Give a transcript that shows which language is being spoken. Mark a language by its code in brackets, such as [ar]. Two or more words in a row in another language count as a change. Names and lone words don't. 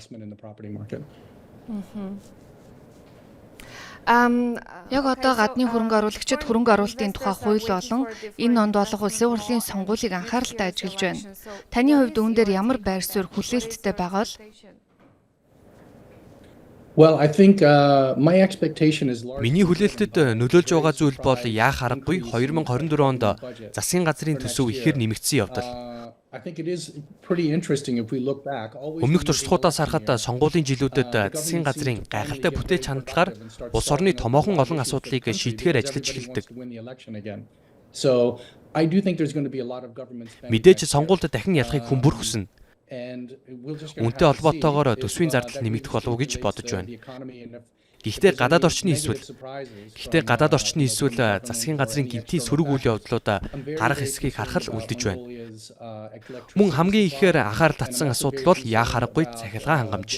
[mn] Яг одоо гадны хөрөнгө оруулагчид хөрөнгө оруулалтын тухай хууль болон энэ онд болох улсын хурлын сонгуулийг анхааралтай ажиглаж байна. Таны хувьд үүн дээр ямар байр суурь хүлээлттэй байгаа бол? [en] Well, I think my expectation is large. [mn] Миний хүлээлтэд нөлөөлж байгаа зүйл бол яах аргагүй 2024 онд засгийн газрын төсөв ихээр нэмэгдсэн явдал. [en] I think it is pretty interesting if we look back. [mn] Өмнөх туршлагуудаас харахад сонгуулийн жилүүдэд засгийн газрын гайхалтай бүтээл хандлагаар улс орны томоохон олон асуудлыг шийдэхээр ажиллаж эхэлдэг. [en] So I do think there's going to be a lot of government spending. [mn] Мэдээж сонгуульд дахин ялахыг хүн бүр хүснэ. [en] And we'll just [mn] Үүнтэй холбоотойгоор төсвийн зардал нэмэгдэх болов уу гэж бодож байна. Гэхдээ гадаад орчны эсвэл засгийн газрын гинтийн сөрөг үйл явдлууд гарах хэсгийг харахад үлдэж байна. Мөн хамгийн ихээр анхаарал татсан асуудал бол яах аргагүй цахилгаан хангамж.